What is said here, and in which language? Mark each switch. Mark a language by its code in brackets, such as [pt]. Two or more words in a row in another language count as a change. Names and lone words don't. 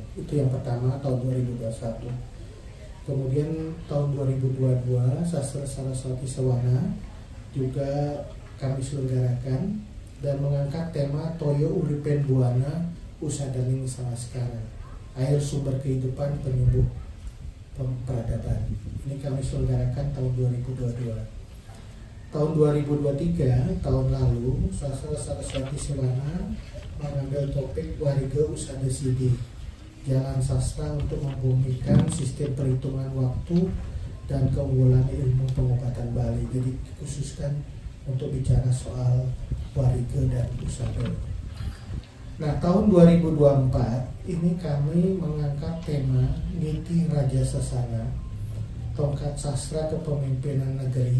[id] Itu yang pertama tahun 2021. Kemudian tahun 2022 Sastra Saraswati Sewana juga kami selenggarakan dan mengangkat tema Toyo Uripen Buana Usadaning Samaskara, air sumber kehidupan penyembuh peradaban. Ini kami selenggarakan tahun 2022. Tahun 2023, tahun lalu, Sastra Saraswati Sewana mengambil topik Wariga Usada Sidi, jalan sastra untuk membumikan sistem perhitungan waktu dan keunggulan ilmu pengobatan Bali. Jadi dikhususkan untuk bicara soal wariga dan usada. Nah, tahun 2024 ini kami mengangkat tema Niti Raja Sasana, tongkat sastra kepemimpinan negeri.